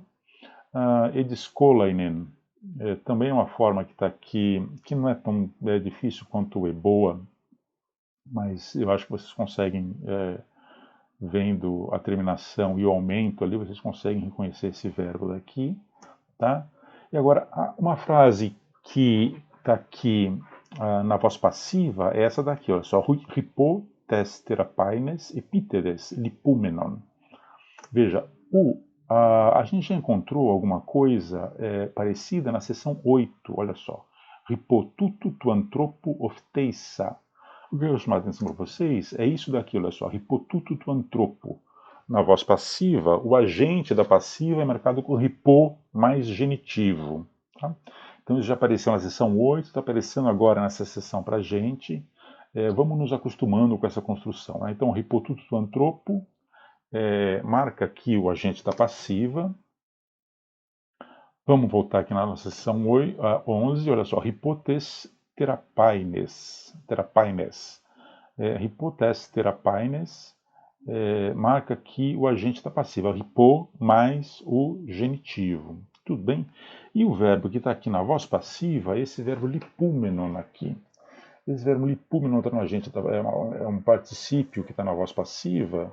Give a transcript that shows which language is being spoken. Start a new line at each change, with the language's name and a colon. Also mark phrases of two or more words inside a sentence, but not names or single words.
Portuguese: Ediskolainen, também é uma forma que está aqui, que não é tão difícil quanto o eboa, mas eu acho que vocês conseguem, vendo a terminação e o aumento ali, vocês conseguem reconhecer esse verbo daqui, tá? E agora, uma frase que está aqui na voz passiva é essa daqui, olha só,
Greek: ὑπὸ τῆς θεραπαίνης ἐπιτηρεῖς λειπόμενον.
Portuguese: Veja, a gente já encontrou alguma coisa parecida na seção 8, olha só.
Greek: ὑπὸ τούτου τοῦ ἀνθρώπου ὀφθεῖσα.
Portuguese: O que eu vou chamar a atenção para vocês é isso daqui, olha só.
Greek: ὑπὸ τούτου τοῦ ἀνθρώπου.
Portuguese: Na voz passiva, o agente da passiva é marcado com ripo mais genitivo. Tá? Então isso já apareceu na seção 8, está aparecendo agora nessa seção para a gente. Vamos nos acostumando com essa construção. Né? Então,
Greek: ὑπὸ τούτου τοῦ ἀνθρώπου
Portuguese: marca aqui o agente da passiva. Vamos voltar aqui na nossa seção 11, olha só,
Greek: ὑπὸ τῆς θεραπαίνης. ὑπὸ τῆς θεραπαίνης
Portuguese: marca aqui o agente da passiva, hipo mais o genitivo. Tudo bem? E o verbo que está aqui na voz passiva, esse verbo lipúmenon aqui. Esse verbo lipúmenon está no agente, é um particípio que está na voz passiva.